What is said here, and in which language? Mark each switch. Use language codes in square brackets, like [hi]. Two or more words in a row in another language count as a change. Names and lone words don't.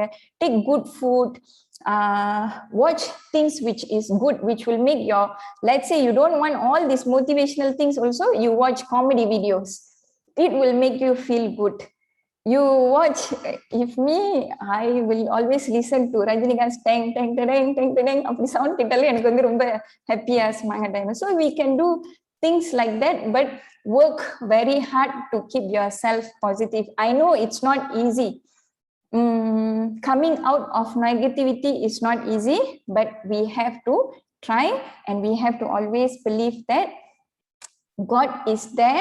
[en] Take good food. Watch things which is good, which will make your, let's say you don't want all these motivational things also, you watch comedy videos. It will make you feel good. You watch, if me, I will always listen to Rajinikanth's tang tang tang tang tang [ta] அப்படி சவுண்டு கிட்டல எனக்கு வந்து ரொம்ப [en] happy as manga time. So we can do things like that, but work very hard to keep yourself positive. I know it's not easy. Coming out of negativity is not easy, but we have to try, and we have to always believe that God is there.